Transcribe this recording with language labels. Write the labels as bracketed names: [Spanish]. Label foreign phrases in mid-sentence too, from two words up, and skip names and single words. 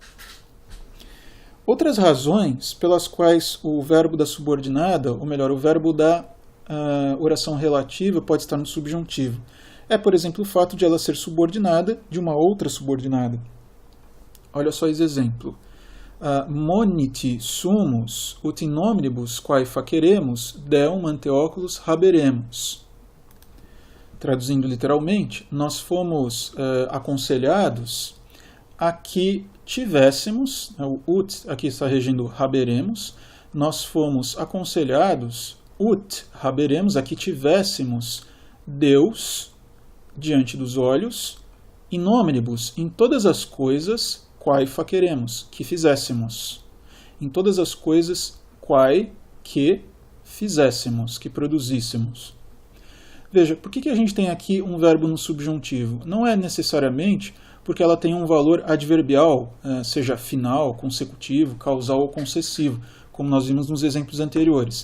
[Portuguese] Outras razões pelas quais o verbo da subordinada, ou melhor, o verbo da oração relativa pode estar no subjuntivo, é, por exemplo, o fato de ela ser subordinada de uma outra subordinada. Olha só esse exemplo. [Latin] Moniti sumus ut in omnibus quae faceremus deum ante oculos haberemus. [Portuguese] Traduzindo literalmente, nós fomos aconselhados a que tivéssemos, o ut aqui está regindo haberemos, nós fomos aconselhados, [Latin] ut haberemos, [Portuguese] a que tivéssemos Deus diante dos olhos, [Latin] in omnibus, [Portuguese] em todas as coisas, [Latin] quae faceremos, [Portuguese] que fizéssemos. Em todas as coisas, quae, que fizéssemos, que produzíssemos. Veja, por que a gente tem aqui um verbo no subjuntivo? Não é necessariamente porque ela tem um valor adverbial, seja final, consecutivo, causal ou concessivo, como nós vimos nos exemplos anteriores.